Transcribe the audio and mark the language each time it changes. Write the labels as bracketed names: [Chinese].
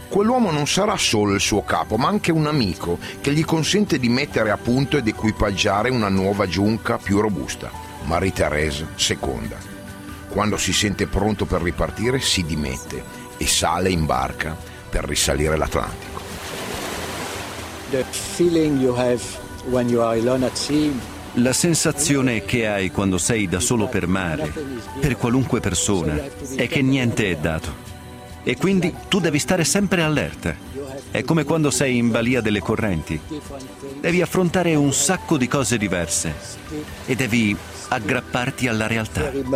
[Italian] Quell'uomo non sarà solo il suo capo, ma anche un amico che gli consente di mettere a punto ed equipaggiare una nuova giunca più robusta, Marie Therese II. Quando si sente pronto per ripartire, si dimette e sale in barca per risalire l'Atlantico. [English] The feeling you have when you are alone at sea. [Italian] La sensazione che hai quando sei da solo per mare, per qualunque persona, è che niente è dato. E quindi tu devi stare sempre allerta. È come quando sei in balia delle correnti. Devi affrontare un sacco di cose diverse e devi aggrapparti alla realtà.